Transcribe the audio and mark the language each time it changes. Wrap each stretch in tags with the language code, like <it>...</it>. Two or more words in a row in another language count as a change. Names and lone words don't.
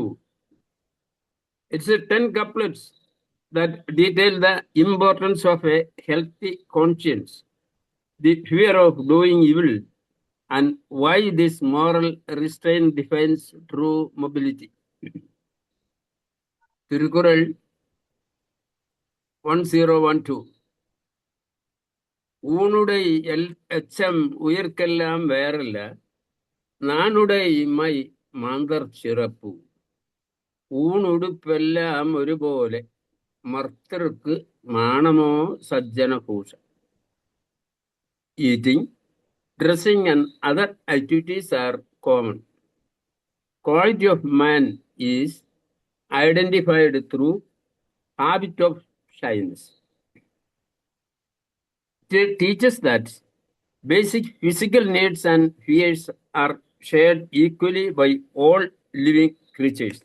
<en>It's 10 couplets that detail the importance of a healthy conscience, the fear of doing evil, and why this moral restraint defines true mobility. Tirukural 1012.</en> <ta>ஊனுடை எச்சம் உயிர்க்கெல்லாம் வேறல்ல, நானுடை இம்மை மாந்தர் சிறப்பு.</ta> <ml>ഊണുടുപ്പെല്ലാം ഒരുപോലെ, മർത്തർക്ക് മാണമോ സജ്ജനഭൂഷ.</ml> <en>Eating, dressing and other activities are common. Quality of man is identified through habit of shyness. It teaches that basic physical needs and fears are shared equally by all living creatures.</en>